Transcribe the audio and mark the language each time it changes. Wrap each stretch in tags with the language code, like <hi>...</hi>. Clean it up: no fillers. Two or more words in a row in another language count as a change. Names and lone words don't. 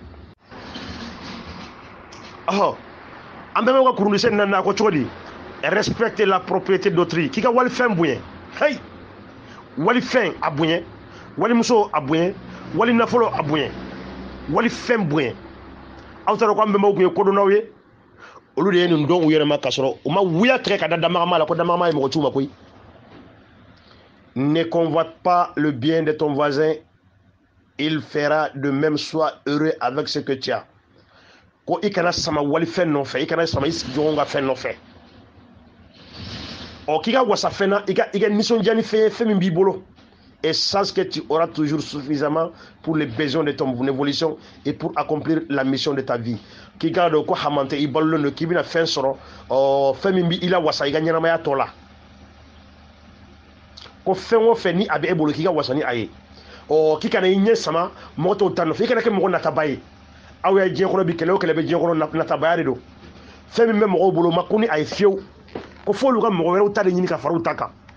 <bm>ɔ an bɛnbaw ka kurundisɛn naaninan ko cogo di</bm> <fr>respecter la propriété d'autrui</fr> <bm>k'i ka walifɛn bonya hey walifɛn a bonya walimuso a bonya wali nafolo a bonya walifɛn bonya aw t'a dɔn ko an bɛnbaw kun ye kodɔnnaw ye olu de ye nin dɔn u yɛrɛ ma k'a sɔrɔ u ma wuya tigɛ ka da damagama la ko damagama ye mɔgɔ c'u ma koyi</bm> <fr>ne convoite pas le bien de ton voisin il fera de même sois heureux avec ce que tu as</fr> <bm>ko i kana sama walifɛn nɔfɛ i kana sama i sigiɲɔgɔn ka fɛn nɔfɛ ɔ k'i ka wasa fɛn na i ka nisɔndiya ni fɛn ye fɛn min b'i bolo</bm> <fr>et sache que tu auras toujours suffisamment pour les besoins de ton évolution et pour accomplir la mission de ta vie</fr> <bm>k'i k'a dɔn ko haman tɛ i balolen don k'i bɛna fɛn sɔrɔ fɛn min b'i la wasa i ka ɲɛnamaya tɔ la ko fɛn o fɛn ni a bɛ e bolo k'i ka wasa ni a ye k'i kana i ɲɛ sama mɔgɔ tɔw ta nɔfɛ i kana kɛ mɔgɔ nataba ye aw ya diɲɛ kɔnɔ bi kɛlɛ o kɛlɛ bɛ diɲɛ kɔnɔ natabaya de don fɛn min bɛ mɔgɔw bolo ma ko ni a ye fiyewu ko f'olu ka mɔgɔ wɛrɛw ta de ɲini ka fara u ta kan</bm>